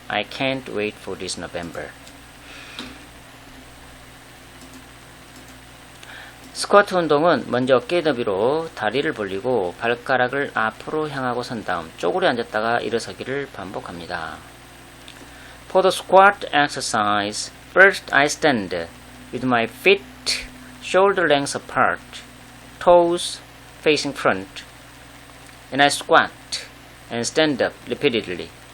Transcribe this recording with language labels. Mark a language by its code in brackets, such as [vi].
[en] I can't wait for this November. [ko] 스쿼트 운동은 먼저 어깨 너비로 다리를 벌리고 발가락을 앞으로 향하고 선 다음 쪼그려 앉았다가 일어서기를 반복합니다. [en] For the squat exercise, first I stand with my feet shoulder length apart, toes facing front, and I squat and stand up repeatedly.